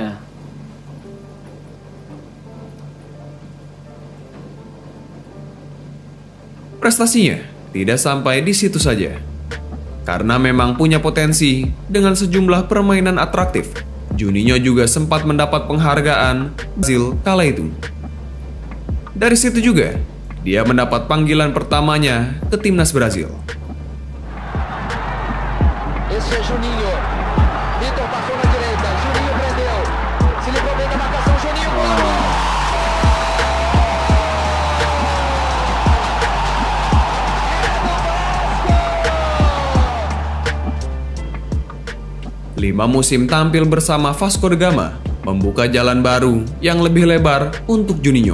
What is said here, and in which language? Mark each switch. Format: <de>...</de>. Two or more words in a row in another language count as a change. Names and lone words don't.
<id>Prestasinya tidak sampai di situ saja. Karena memang punya potensi dengan sejumlah permainan atraktif, Juninho juga sempat mendapat penghargaan Brazil kala itu. Dari situ juga, dia mendapat panggilan pertamanya ke timnas Brazil.</id> <pt>Esse é Juninho. Vitor passou na direita. Juninho prendeu. Se livrou bem da marcação. Juninho. Gol!</pt> <id>5 musim tampil bersama Vasco da Gama membuka jalan baru yang lebih lebar untuk Juninho.</id>